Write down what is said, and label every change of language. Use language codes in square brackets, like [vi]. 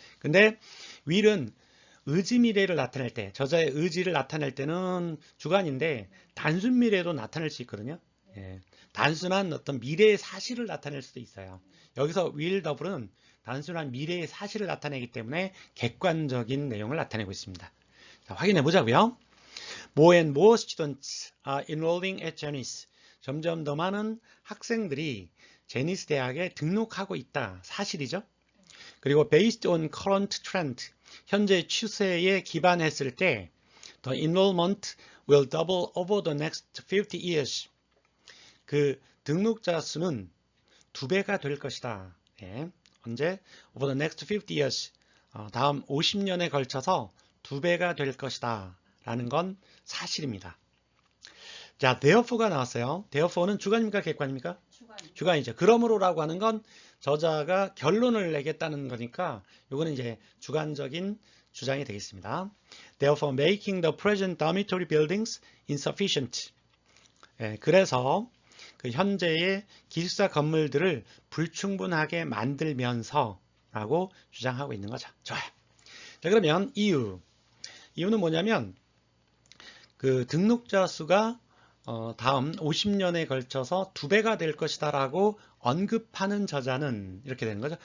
[ko] 근데 will은 의지 미래를 나타낼 때, 저자의 의지를 나타낼 때는 주관인데 단순 미래도 나타낼 수 있거든요. 예, 단순한 어떤 미래의 사실을 나타낼 수도 있어요. 여기서 will double은 단순한 미래의 사실을 나타내기 때문에 객관적인 내용을 나타내고 있습니다. 자, 확인해 보자고요. [en] More and more students are enrolling at Janice. [ko] 점점 더 많은 학생들이 제니스 대학에 등록하고 있다. 사실이죠. 그리고 [en] based on current trend, [ko] 현재 추세에 기반했을 때 [en] the enrollment will double over the next 50 years. [ko] 그 등록자 수는 2배가 될 것이다. 예. 언제? [en] over the next 50 years. [ko] 다음 50년에 걸쳐서 2배가 될 것이다. 라는 건 사실입니다. 자, therefore가 나왔어요. therefore는 주관입니까? 객관입니까? 주관이죠. 그러므로라고 하는 건 저자가 결론을 내겠다는 거니까 이거는 이제 주관적인 주장이 되겠습니다. [en] Therefore, making the present dormitory buildings insufficient. [ko] 예, 그래서 그 현재의 기숙사 건물들을 불충분하게 만들면서라고 주장하고 있는 거죠. 좋아요. 자, 그러면 이유는 뭐냐면 그 등록자 수가 다음 50년에 걸쳐서 2배가 될 것이다라고 언급하는 저자는 이렇게 되는 거죠.